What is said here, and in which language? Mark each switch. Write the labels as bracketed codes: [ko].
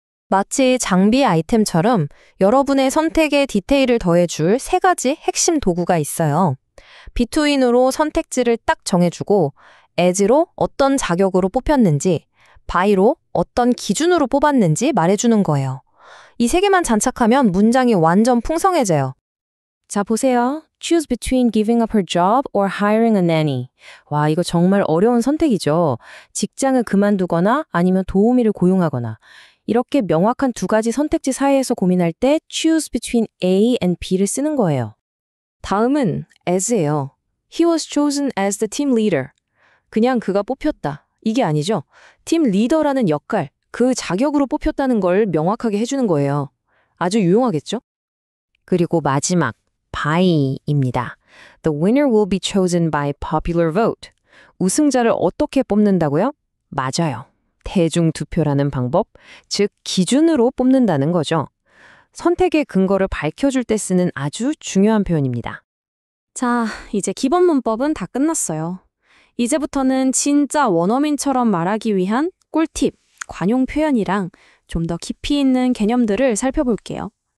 [ko] 마치 장비 아이템처럼 여러분의 선택에 디테일을 더해줄 세 가지 핵심 도구가 있어요. between으로 선택지를 딱 정해주고 as로 어떤 자격으로 뽑혔는지, by로 어떤 기준으로 뽑았는지 말해주는 거예요. 이 세 개만 장착하면 문장이 완전 풍성해져요. 자, 보세요. [en] Choose between giving up her job or hiring a nanny. [ko] 와, 이거 정말 어려운 선택이죠. 직장을 그만두거나 아니면 도우미를 고용하거나. 이렇게 명확한 두 가지 선택지 사이에서 고민할 때 [en] choose between A and B [ko] 를 쓰는 거예요. 다음은 as예요. [en] He was chosen as the team leader. [ko] 그냥 그가 뽑혔다. 이게 아니죠. 팀 리더라는 역할, 그 자격으로 뽑혔다는 걸 명확하게 해주는 거예요. 아주 유용하겠죠? 그리고 마지막. by입니다. [en] The winner will be chosen by popular vote. [ko] 우승자를 어떻게 뽑는다고요? 맞아요. 대중투표라는 방법, 즉 기준으로 뽑는다는 거죠. 선택의 근거를 밝혀줄 때 쓰는 아주 중요한 표현입니다. 자, 이제 기본 문법은 다 끝났어요. 이제부터는 진짜 원어민처럼 말하기 위한 꿀팁, 관용 표현이랑 좀 더 깊이 있는 개념들을 살펴볼게요.